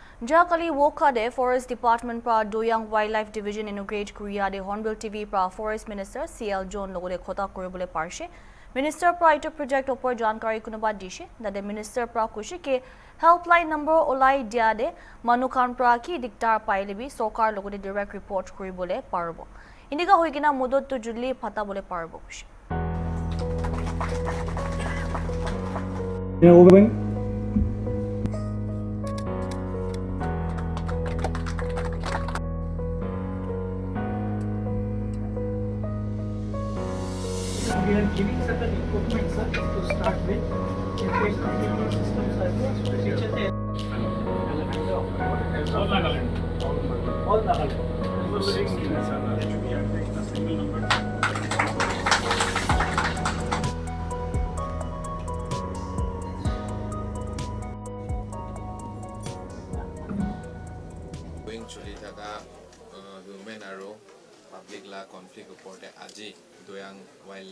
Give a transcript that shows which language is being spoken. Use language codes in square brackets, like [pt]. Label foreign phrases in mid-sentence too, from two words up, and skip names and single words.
[nag] Jakali Woka de Forest Department pra Doyang Wildlife Division inaugurate Korea de Hornbill TV pra Forest Minister CL John logode khota koribole parshe. Minister pra ito project opor jankari kunuba dishe. Dade Minister pra kushi ke [en] helpline number [nag] olai dia de manukan pra ki diktar pailebi sokar logode [en] direct report [nag] koribole parbo. Indiga hoigina modot to judli phata bole parbo kushi. [en] We are giving certain equipment to start with. In case of the systems are all Nagaland. [as] চলি থকা [en] human আৰু public law conflict [as] ওপৰতে আজি দয়াং ৱাইল্ড